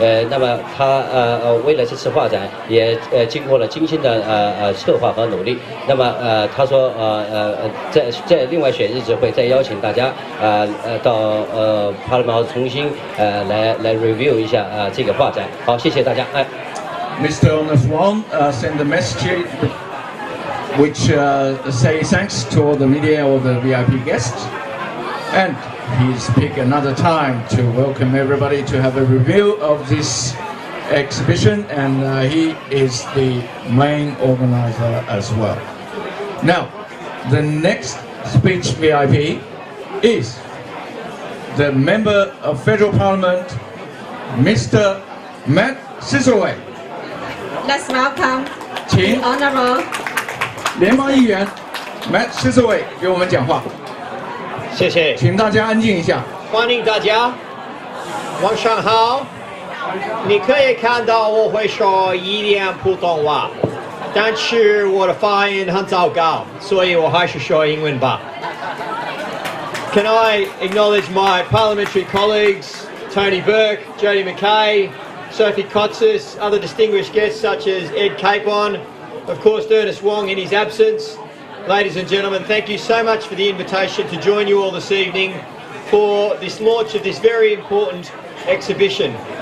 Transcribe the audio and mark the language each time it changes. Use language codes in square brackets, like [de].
[zh] 那么他为了这次画展也经过了精心的策划和努力。那么他说在另外选日子会再邀请大家到Parliament重新来 review 一下这个画展。好，谢谢大家。 [en] Mr. Ernest Wang sent a message which say thanks to all the media, all the VIP guests, and he's picked another time to welcome everybody to have a review of this exhibition, and he is the main organizer as well. Now, the next speech VIP is the Member of Federal Parliament, Mr. Matt Cicerway. Let's welcome [zh] 请 [en] the Honourable [zh] 联邦议员 Matt Cicerway 给我们讲话。谢谢，请大家安静一下。欢迎大家，晚上好。你可以看到我会说一点普通话，但是我的发音很糟糕，所以我还是说英文吧。 [en] Can I acknowledge my parliamentary colleagues, Tony Burke, Jodie McKay, Sophie Kotsis, other distinguished guests such as Ed Capon, of course Ernest Wang in his absence. Ladies and gentlemen, thank you so much for the invitation to join you all this evening for this launch of this very important exhibition.